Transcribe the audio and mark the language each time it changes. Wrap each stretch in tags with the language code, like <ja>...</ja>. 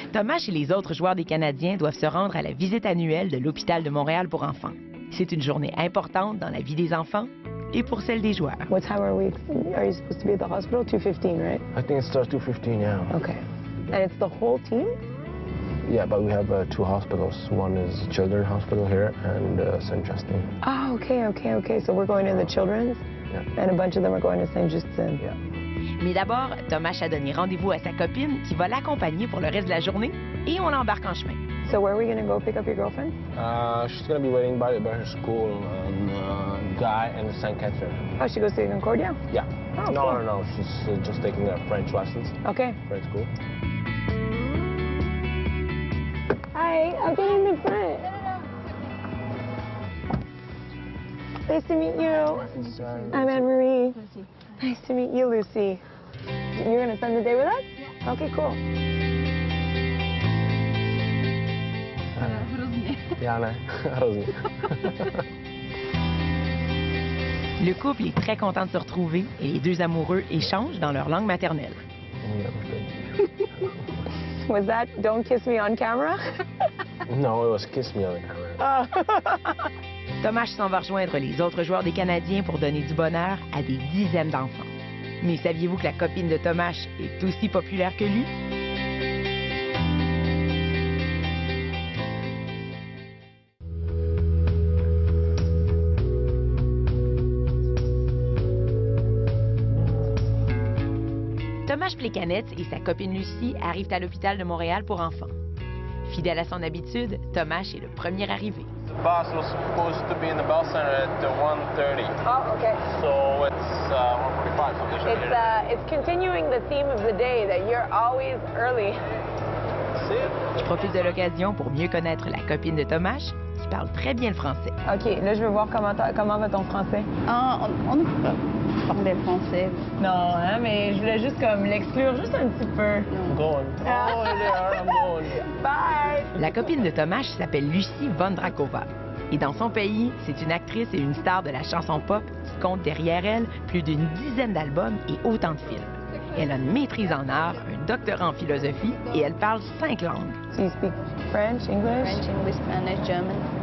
<fr>Thomas et les autres joueurs des Canadiens doivent se rendre à la visite annuelle de l'hôpital de Montréal pour enfants. C'est une journée importante dans la vie des enfants et pour celle des joueurs.</fr> <en>What time are you supposed to be at the hospital? 2:15, right? I think it starts 2:15, yeah. Okay. And it's the whole team? Yeah, but we have 2 hospitals. One is Children's Hospital here and St. Justine. Oh, okay. So we're going to the children's? Yeah. And a bunch of them are going to St. Justine. Yeah.</en> <fr>Mais d'abord, Thomas a donné rendez-vous à sa copine qui va l'accompagner pour le reste de la journée et on l'embarque en chemin.</fr> <en>So where are we going to go pick up your girlfriend? She's going to be waiting by her school on Guy and St. Catherine. Oh, she goes to Concordia? Yeah. Oh, no, cool. no. She's just taking her French lessons. Okay. French school. Hi, I'll get in the front. Nice to meet you. I'm Anne-Marie. Nice to meet you, Lucy. You're going to spend the day with us? Okay, cool. Jana, Rosie.</en> <fr>Le couple est très content de se retrouver et les deux amoureux échangent dans leur langue maternelle.</fr> <en>Was that Don't Kiss Me on Camera? No, it was Kiss Me on the camera.</en> <fr>Thomas s'en va rejoindre les autres joueurs des Canadiens pour donner du bonheur à des dizaines d'enfants. Mais saviez-vous que la copine de Thomas est aussi populaire que lui? Thomas Plekanec et sa copine Lucie arrivent à l'hôpital de Montréal pour enfants. Fidèle à son habitude, Thomas est le premier arrivé.</fr> <en>The bus was supposed to be in the bell center at 1:30. Oh, okay. So it's 1:45. So It's continuing the theme of the day that you're always early.</en> <fr>Je profite de l'occasion pour mieux connaître la copine de Thomas, qui parle très bien le français. OK, là, je veux voir comment va ton français. On ne peut pas parler français. Non, hein, mais je voulais juste comme l'exclure juste un petit peu.</fr> <en>I'm going. Oh, there, I'm going. Bye!</en> <fr>La copine de Thomas s'appelle Lucie Vondrakova. Et dans son pays, c'est une actrice et une star de la chanson pop qui compte derrière elle plus d'une dizaine d'albums et autant de films. Elle a une maîtrise en art, un doctorat en philosophie et elle parle 5 langues.</fr> <en>Do you speak French, English? French, English, Spanish, German.</en>